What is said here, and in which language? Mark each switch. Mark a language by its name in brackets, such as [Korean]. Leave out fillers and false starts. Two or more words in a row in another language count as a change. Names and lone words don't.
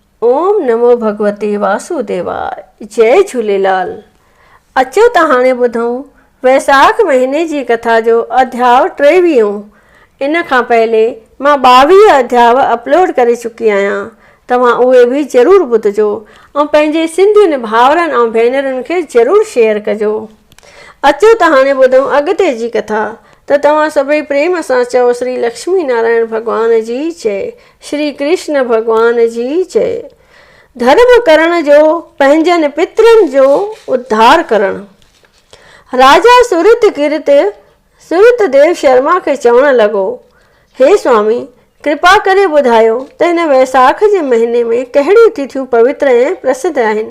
[Sanskrit] ओम नमो भगवते वासुदेवाय। जय झूलेलाल। [Sindhi] अचो त हाणे ॿुधूं वैसाख महीने जी कथा जो अध्याय 23। इन खां पहले मां 22 अध्याय अपलोड करे चुकी आहियां। तव्हां उहे बि ज़रूरु ॿुधिजो ऐं पंहिंजे सिंधियुनि भाउरनि ऐं भेनरुनि खे ज़रूरु शेयर कजो। अचो त हाणे ॿुधूं अॻिते जी कथा। त तव्हां सभई प्रेम सां चओ श्री लक्ष्मी नारायण भॻवान जी जय, श्री कृष्ण भॻवान जी जय। धर्म करण जो, पंहिंजनि पितरनि जो उद्धार करणु। राजा सुरतदेव शर्मा खे चवणु लॻो, हे स्वामी, कृपा करे ॿुधायो त हिन वैसाख जे महीने में कहिड़ियूं तिथियूं पवित्र ऐं प्रसिद्ध आहिनि।